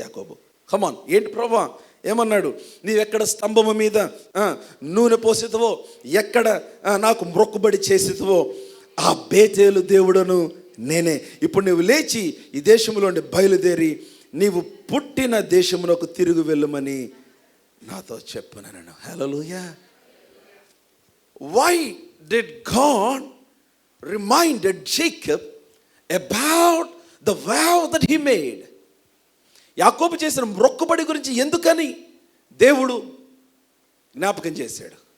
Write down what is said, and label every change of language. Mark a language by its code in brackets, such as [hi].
[te] యాకోబు కమాన్, ఏంటి ప్రభా? ఏమన్నాడు? నీవెక్కడ స్తంభము మీద నూనె పోసితువో, ఎక్కడ నాకు మొక్కుబడి చేసితువో, ఆ బేతేలు దేవుడను నేనే. ఇప్పుడు నువ్వు లేచి ఈ దేశంలో బయలుదేరి నీవు పుట్టిన దేశమునకు తిరిగి వెళ్ళమని నాతో చెప్పునను. హల్లెలూయా. [en] Why did God reminded Jacob about the vow that he made? [te] యాకోబు చేసిన మొక్కుబడి గురించి ఎందుకని దేవుడు జ్ఞాపకం చేశాడు?